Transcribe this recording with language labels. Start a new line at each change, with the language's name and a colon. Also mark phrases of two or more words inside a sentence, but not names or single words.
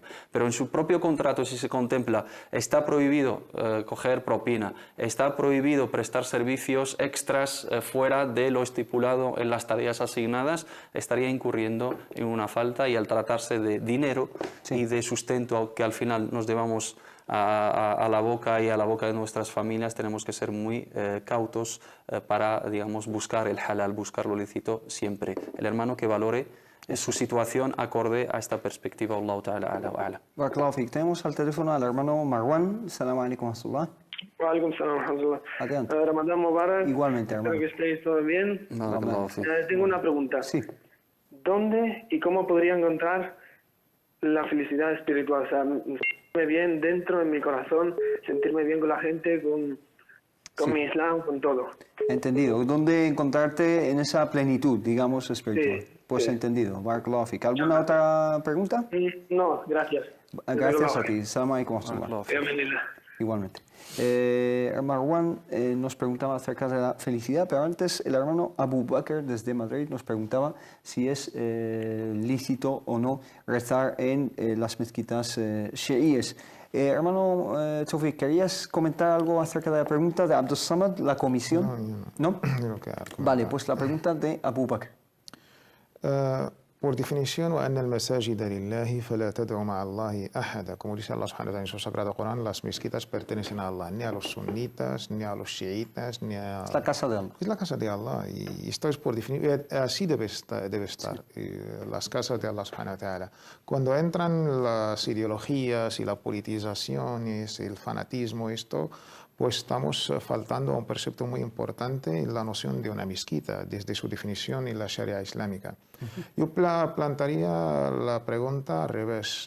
Spanish: Pero en su propio contrato, si se contempla, está prohibido coger propina, está prohibido prestar servicios extras fuera de lo estipulado en las tareas asignadas, estaría incurriendo en una falta y al tratarse de dinero y de sustento que al final nos debamos a la boca y a la boca de nuestras familias, tenemos que ser muy cautos para, digamos, buscar el halal, buscar lo lícito siempre. El hermano que valore su situación acorde a esta perspectiva.
Arabic: الله تعالى أعلى وأعلى. بارك الله فيك.
Spanish: Tenemos al teléfono al hermano Marwan.
Arabic: السلام عليكم ورحمة الله. وعليكم السلام ورحمة الله.
Spanish: Adelante.
Arabic: رمضان مبارك.
Spanish: Igualmente, hermano. Espero que estéis todo bien. Tengo una pregunta. Sí. ¿Dónde y cómo podría encontrar la felicidad espiritual? O sea, sentirme bien dentro, en mi corazón, sentirme bien con la gente, con mi Islam, con todo. Entendido. ¿Dónde encontrarte en esa plenitud, digamos, espiritual? Sí, pues sí. Entendido.
Arabic: بارك الله فيك.
Spanish: ¿Alguna otra pregunta? No, gracias. Gracias a ti.
Arabic: السلام عليكم ورحمة الله.
Spanish: Bienvenida. Igualmente. Marwan nos preguntaba acerca de la felicidad, pero antes el hermano Abu Bakr desde Madrid nos preguntaba si es lícito o no rezar en las mezquitas chiíes. Hermano Tawfiq, ¿querías comentar algo acerca de la pregunta de Abdus Samad, la comisión? ¿No? Vale, pues la pregunta de Abu Bakr. Por definición,
Arabic: وأن المساجد لله فلا تدعوا مع الله أحدا.
Spanish: Como dice
Arabic: الله سبحانه وتعالى
Spanish: en su sagrado Corán, las mezquitas pertenecen a Allah, ni a los sunitas, ni a los chiitas, ni a... Es la casa de Allah. Es la casa de Allah y esto es por definición, así debe estar las casas de
Arabic: الله سبحانه وتعالى.
Spanish: Cuando entran las ideologías y la politización, el fanatismo, esto, pues estamos faltando a un precepto muy importante en la noción de una mezquita, desde su definición en la Sharia islámica. Yo plantearía la pregunta al revés.